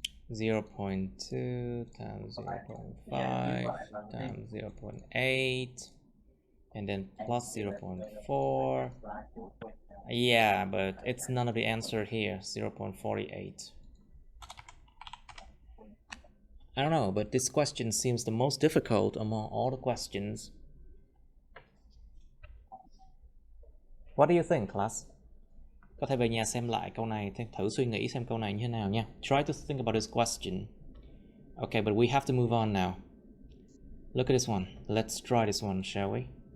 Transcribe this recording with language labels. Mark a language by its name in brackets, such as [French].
[English] 0.2 times 0.5 times 0.8 and then plus 0.4. Yeah, but it's none of the answer here. 0.48. I don't know, but this question seems the most difficult among all the questions. What do you think, class? [Vietnamese] Có thể về nhà xem lại câu này, thử suy nghĩ xem câu này như thế nào nha. [English] Try to think about this question. Okay, but we have to move on now. Look at this one. Let's try this one, shall we?